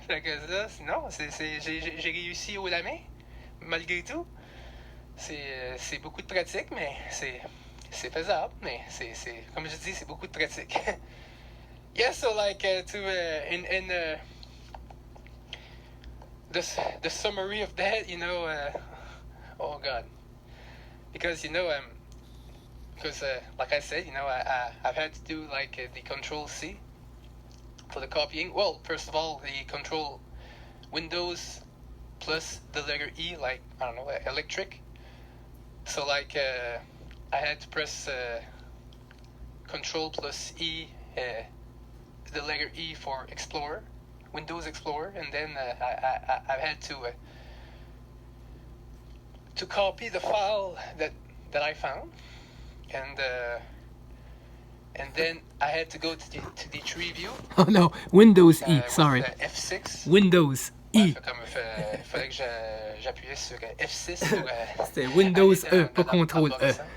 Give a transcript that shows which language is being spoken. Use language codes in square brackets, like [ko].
[fr] Fait que ça, sinon, j'ai réussi haut la main, malgré tout. C'est beaucoup de pratique, mais c'est faisable, mais c'est comme je dis, c'est beaucoup de pratique. [en] Yeah, so like the summary of that, oh god, because like I said, I've had to do like the Control C for the copying. Well, first of all, the Control Windows plus the letter E, like I don't know, electric. So like I had to press Control plus E, the letter E for Explorer, Windows Explorer, and then I had to copy the file that I found, and then I had to go to the tree view. Oh no, Windows E, sorry. F6. Windows E. [fr] Il fallait que j'appuyais sur F6 pour... C'était Windows E, pas Contrôle E.